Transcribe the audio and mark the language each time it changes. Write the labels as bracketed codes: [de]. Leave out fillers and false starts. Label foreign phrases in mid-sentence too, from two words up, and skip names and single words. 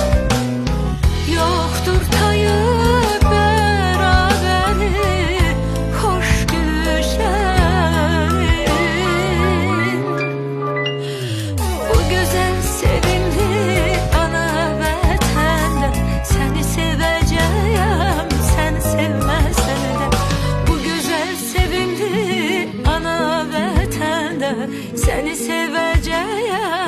[tr] Yoktur tayı beraberi, hoş gülüşlerin. [az] Bu güzel sevimli seni sevəcəyəm, sən sevməsən də. Bu gözəl sevimli ana vətəndə səni sevəcəyəm,